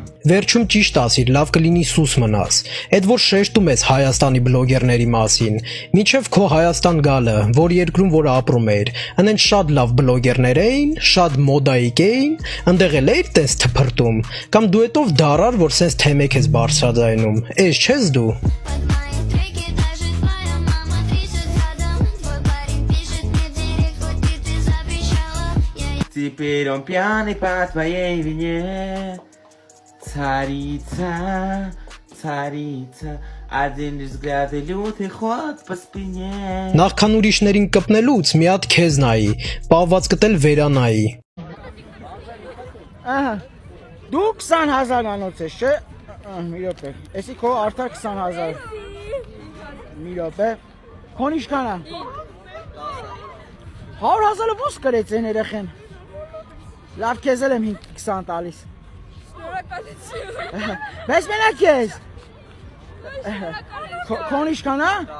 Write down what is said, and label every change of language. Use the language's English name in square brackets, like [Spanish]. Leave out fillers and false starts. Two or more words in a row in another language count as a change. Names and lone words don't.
[Armenian] Վերջում ճիշտ ասիր, լավ կլինի սուս մնաս։ Այդ որ շեշտում ես Հայաստանի բլոգերների մասին, մինչև քո Հայաստան գալը, որ երկրում որ ապրում էր, այնեն շատ լավ բլոգերներ էին, շատ մոդայիկ էին, ընդեղ էլ էր տես թփրտում, կամ դու էտով դարար, որ սենց թեմեք ես բարձրաձայնում, էս չես դու։ [Russian] Теперь он пьяный по твоей вине. Царица, царица, один лишь взгляд и лютый ход по спине. [Armenian] Նախքան ուրիշներին կպնելուց մի հատ քեզ նայի, պահված կտել վերանայի։ Ահա։ Դու 20000 անոց ես, չէ՞։ Մի րոպե։ Էսի քո արդար 20000։ Մի րոպե։ Քոն ինչքան է։ 100000-ը ո՞ս կրեց այն երեխեն։ Լավ քեզ էլ եմ 5-20 տալիս։ Շնորհակալություն։ Բայց մենակ ես։ Քոն ինչքան է։